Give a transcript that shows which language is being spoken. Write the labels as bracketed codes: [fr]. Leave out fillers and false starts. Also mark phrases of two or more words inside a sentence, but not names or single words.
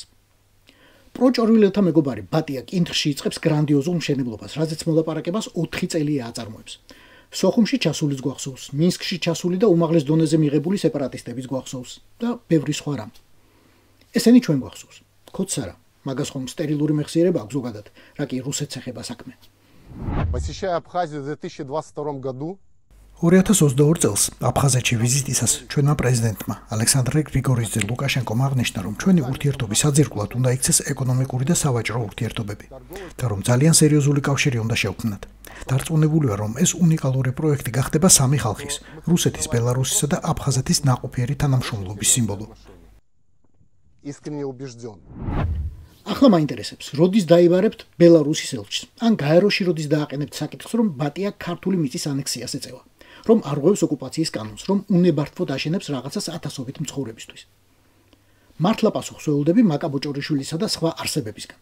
[ka] პროჭორვილელთა მეგობარი ბატია კინტრში იწყებს გრანდიოზულ მშენებლობას, რაზეც მოლაპარაკებას 4 წელია აწარმოებს. სოხუმში ჩასულის გვახსოვს, მინსკში ჩასული და უმაღლეს დონეზე მიღებული სეპარატისტების გვახსოვს და ბევრი სხვა რამ. ესენი ჩვენ გვახსოვს. ქოცარა, მაგას ხომ სტერილური მეხსიერება აქვს ზოგადად, რა კი რუსეთს ეხება საქმე. [ru] Посещая Абхазию в 2022 году [ka] 2022 წელს აფხაზეთში ვიზიტისას ჩვენმა პრეზიდენტმა ალექსანდრე გრიგორიძე ლუკაშენკომ აღნიშნა, რომ ჩვენი ურთიერთობის საძირკვლად უნდა იქცეს ეკონომიკური და სავაჭრო ურთიერთობები და რომ ძალიან სერიოზული კავშირი უნდა შევქმნათ. დარწმუნებულია, რომ ეს უნიკალური პროექტი გახდება სამი ხალხის, რუსეთის, ბელარუსისა და აფხაზეთის ნაყოფიერი თანამშრომლობის სიმბოლო. [ru] искренне убежден. [ka] ახლა მაინტერესებს, როდის დაიბარებთ ბელარუსის ელჩს? ან გაეროში როდის დააყენებთ საკითხს, რომ ბატია ქართული მიწის ანექსიას ეწევა, რომ არღვევს ოკუპაციის კანონს, რომ უნებართვოდ აშენებს რაღაცას ათასობით მცხოვრებისთვის. მართლა პასუხს ველოდები მაკა ბოჭორიშვილისა და სხვა არსებებისგან.